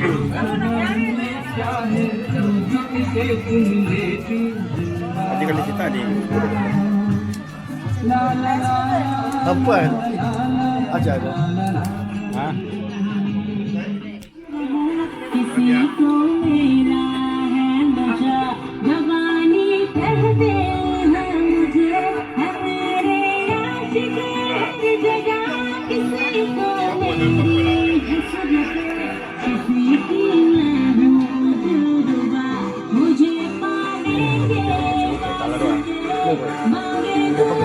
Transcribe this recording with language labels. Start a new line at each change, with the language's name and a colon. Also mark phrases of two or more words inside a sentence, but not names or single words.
Indonesian: Tadi kalau kita di Apa? Aja ada. Hah?
Hindi: किसी को मेरा है नशा जवानी कहते हैं मुझे है मेरे आशिक हर जगह किसी को मेरी हसरत किसी की मैं हूँ दिलरुबा मुझे पालेंगे मांगेंगे